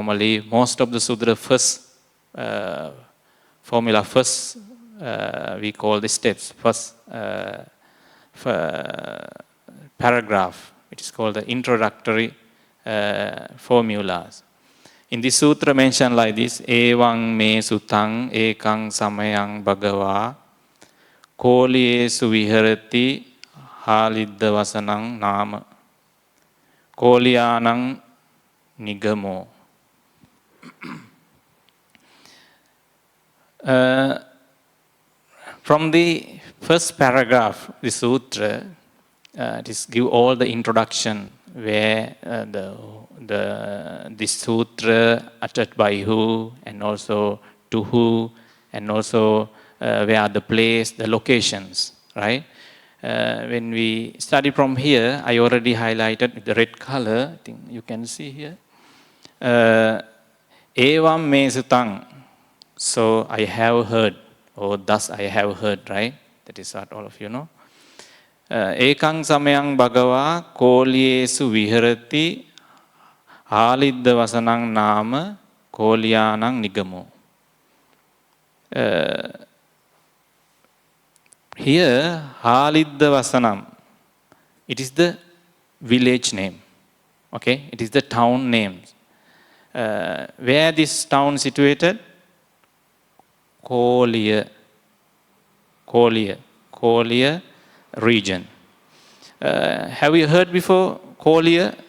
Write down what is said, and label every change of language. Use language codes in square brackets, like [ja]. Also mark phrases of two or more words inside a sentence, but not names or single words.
[en] Normally, most of the sutra first formula, first we call the steps. First paragraph, it is called the introductory formulas. In this sutra mentioned like this, [pi] Evang me sutang ekang samayang bhagava kolyesu viharati halidda vasanang nama kolyanang nigamo. [en] From the first paragraph, the sutra, this give all the introduction where this sutra uttered by who, and also to who, and also where are the place, the locations, right? When we study from here, I already highlighted with the red color. I think you can see here. [pi] Evam me sutang. [en] So I have heard, or thus I have heard, right? That is what all of you know. [pi] Ekang samayang bhagava kolyesu viharati halidda vasanang nama kolyanang nigamo. [en] Here, halidda vasanam, it is the village name. Okay, it is the town name. Where this town situated? Kolya region. Have you heard before Kolya?